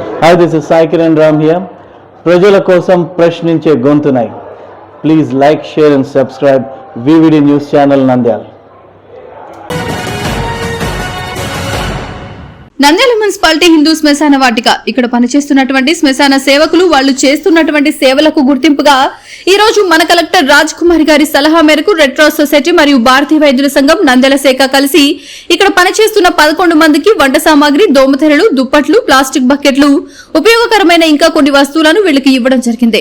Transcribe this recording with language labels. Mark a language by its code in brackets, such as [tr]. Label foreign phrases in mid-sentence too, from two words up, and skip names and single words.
[en] Hi, this is Sai Kiran Ram here. [te] ప్రజల కోసం ప్రశ్నించే గొంతునై. [en] Please like, share and subscribe VVD News Channel Nandyal. [te] నంద్యాల మున్సిపాలిటీ హిందూ శ్మశాన వాటిక ఇక్కడ పనిచేస్తున్నటువంటి శ్మశాన సేవకులు వాళ్ళు చేస్తున్నటువంటి సేవలకు గుర్తింపుగా ఈ రోజు మన కలెక్టర్ రాజ్ కుమార్ గారి సలహా మేరకు రెడ్ క్రాస్ సొసైటీ మరియు భారతీయ వైద్యుల సంఘం నంద్యాల శాఖ కలిసి ఇక్కడ పనిచేస్తున్న 11 మందికి వంట సామాగ్రి, దోమతెరలు, దుప్పట్లు, ప్లాస్టిక్ బకెట్లు, ఉపయోగకరమైన ఇంకా కొన్ని వస్తువులను వీళ్ళకి ఇవ్వడం జరిగింది.